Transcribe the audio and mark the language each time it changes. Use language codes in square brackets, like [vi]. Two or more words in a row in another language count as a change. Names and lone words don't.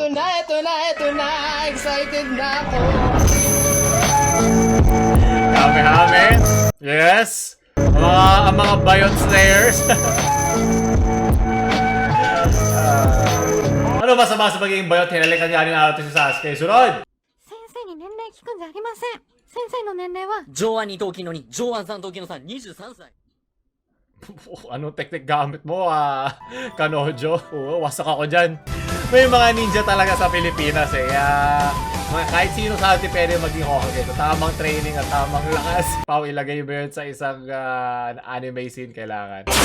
[tl] Ito na. Excited na ako. Hame-hame. Yes. Ang mga Bayot Slayers. Ano masama sa pagiging Bayot? Hinalikan niya ni Naruto si Sasuke. Sunod! [ja] 先生に年齢聞くんじゃありません。先生の年齢は上腕二頭筋の2、上腕三頭筋の3、23歳。 [tl] Anong technique gamit mo Kanojo? Oo, wasak ako dyan. May mga ninja talaga sa Pilipinas eh. Kahit sino sa atin pwede maging Hokage. Tamang training at tamang lakas. Pao, ilagay mo yun sa isang anime scene kailangan.